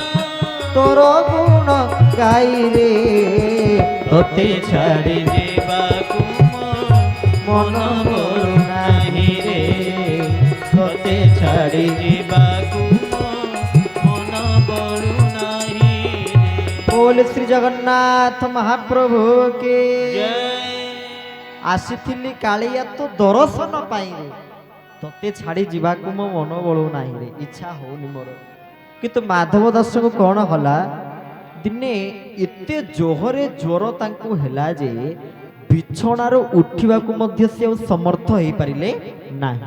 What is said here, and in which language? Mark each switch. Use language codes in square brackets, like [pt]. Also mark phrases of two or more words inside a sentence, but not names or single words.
[or] ତୋର ଗୁଣ ଗାଇରେ, ତତେ ଛାଡ଼ି ଯିବାକୁ ମନ ବଳୁ ନାହିଁ ରେ, ତତେ ଛାଡ଼ି ଯିବାକୁ ମନ ବଳୁ ନାହିଁ ରେ। [hi] बोल श्री जगन्नाथ महाप्रभु के। [or] ଜୟ। ଆସିଥିଲି କାଳିଆ ତୋ ଦର୍ଶନ ପାଇଁ ରେ, ତତେ ଛାଡ଼ି ଯିବାକୁ ମୋ ମନ ବଳୁ ନାହିଁ ରେ, ଇଚ୍ଛା ହଉନି ମୋର। କିନ୍ତୁ ମାଧବ ଦାସଙ୍କୁ କଣ ହେଲା, ଦିନେ ଏତେ ଜୋହରେ ଜ୍ୱର ତାଙ୍କୁ ହେଲା ଯେ ବିଛଣାରୁ ଉଠିବାକୁ ମଧ୍ୟ ସେ ଆଉ ସମର୍ଥ ହେଇପାରିଲେ ନାହିଁ।